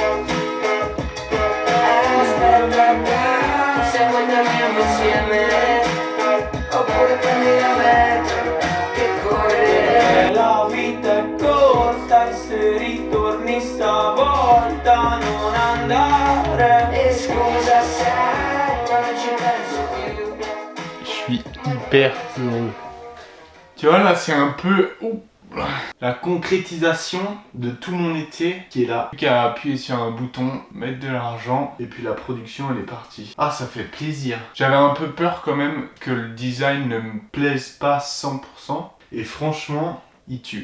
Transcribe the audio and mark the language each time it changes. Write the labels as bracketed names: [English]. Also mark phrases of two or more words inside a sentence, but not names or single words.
[Italian] Aspetta, se vuoi torniamo insieme, oppure prendi la metro che corre. La vita è corta e se ritorni stavolta non andare. E scusa se non ci penso più. [French] Je suis hyper heureux. Tu vois là, c'est un peu la concrétisation de tout mon été qui est là. Plus qu'à appuyer sur un bouton, mettre de l'argent et puis la production elle est partie. Ah, ça fait plaisir. J'avais un peu peur quand même que le design ne me plaise pas 100% et franchement, il tue.